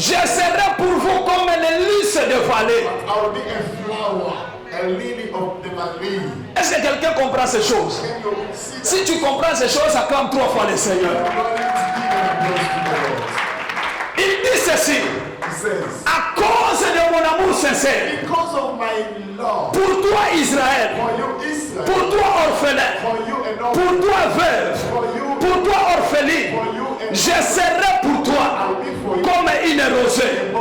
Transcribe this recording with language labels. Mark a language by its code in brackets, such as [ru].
[fr] je serai pour vous comme les lys de vallée. [en] I will be a flower, a lily of the valley. [fr] Est-ce que quelqu'un comprend ces choses? [en] Can you see that? [fr] Si tu comprends ces choses, acclame 3 fois le Seigneur. [en] You are going to give an applause to the Lord. [fr] Il dit ceci, [en] He says, [fr] à cause de mon amour sincère, [en] because of my love [fr] pour toi Israël, [en] for you, Israel, [fr] pour toi orphelin, [en] for you and all, [fr] pour toi veuve, [en] for you, [fr] pour toi orpheline, [en] for you and [fr] je serai pour toi [en] I'll be for you, [fr] comme une rosée.